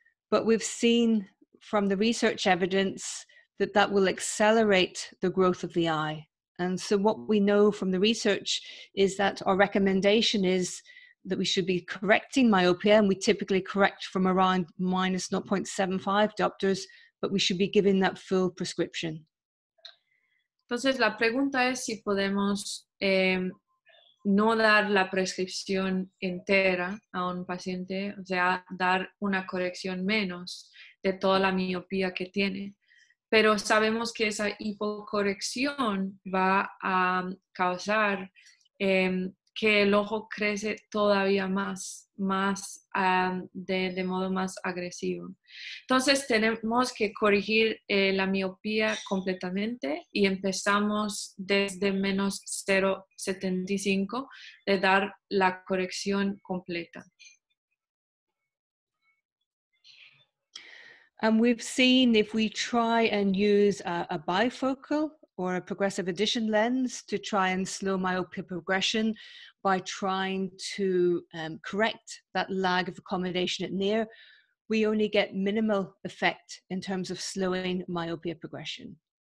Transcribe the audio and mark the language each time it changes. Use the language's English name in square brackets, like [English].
[English] But we've seen from the research evidence that will accelerate the growth of the eye. And so what we know from the research is that our recommendation is that we should be correcting myopia, and we typically correct from around minus 0.75 diopters, but we should be giving that full prescription. [Spanish] Entonces la pregunta es si podemos no dar la prescripción entera a un paciente, o sea, dar una corrección menos de toda la miopía que tiene. Pero sabemos que esa hipocorrección va a causar que el ojo crece todavía más de modo más agresivo. Entonces tenemos que corregir la miopía completamente y empezamos desde menos 0,75 de dar la corrección completa. [English] And we've seen if we try and use a bifocal or a progressive addition lens to try and slow myopia progression by trying to correct that lag of accommodation at near, we only get minimal effect in terms of slowing myopia progression.